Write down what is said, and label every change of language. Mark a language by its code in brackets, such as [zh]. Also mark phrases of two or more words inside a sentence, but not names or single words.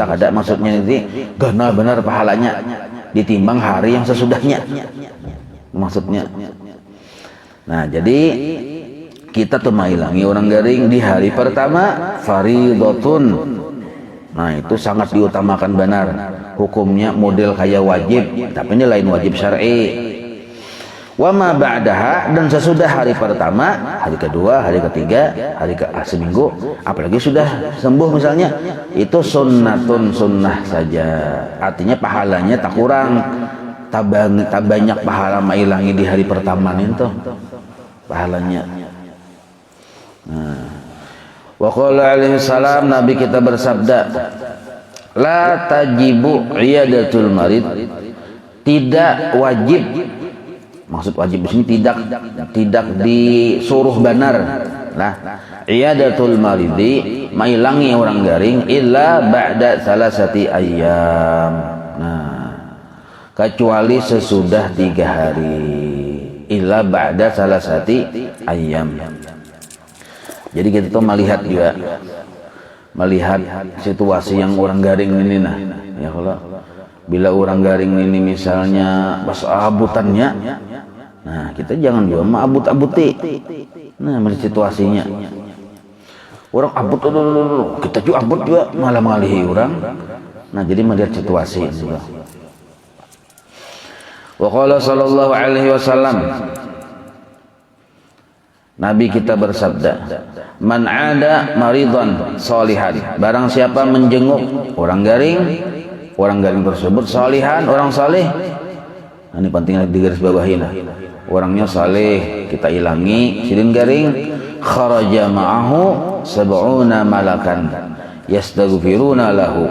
[bjn] Ada maksudnya ini gana benar pahalanya ditimbang hari yang sesudahnya maksudnya. Nah, jadi kita tuh mailangi orang garing di hari pertama faridatun. Nah, itu sangat diutamakan benar. Hukumnya model kayak wajib, tapi ini lain wajib syar'i. [ar] وما بعدها, [bjn] dan sesudah hari pertama, hari kedua, hari ketiga, hari seminggu, apalagi sudah sembuh misalnya, itu sunnatun, sunnah saja. Artinya pahalanya tak kurang, tak banyak pahala mailangi di hari pertama itu pahalanya. Nah, [ar] وقال عليه السلام, [bjn] Nabi kita bersabda, [ar] لا تجب عيادة المريض, [bjn] tidak wajib Maksud wajib di sini tidak disuruh benar. [ar] Nah, عيادة المريض [bjn] mailangi orang garing [ar] إلا بعد ثلاثة أيام. [bjn] Nah, kecuali sesudah 3 hari. [ar] إلا بعد ثلاثة أيام. [bjn] Jadi kita tuh melihat situasi yang orang garing ini nah. Ya kalau bila orang garing ini misalnya pas abutannya, nah kita jangan juga abut-abuti. Nah, melihat situasinya. Orang abut, kita juga abut juga malah mengalihi orang. Nah, jadi melihat situasi juga. [ar] وقال صلى الله عليه وسلم, [bjn] Nabi kita bersabda, [ar] من عاد مريضا صالحا, [bjn] barang siapa menjenguk orang garing tersebut salihan, orang saleh. Nah, ini penting digarisbawahi. Orangnya saleh kita ilangi sidin garing, [ar] خرج معه سبعون ملكا يستغفرون له.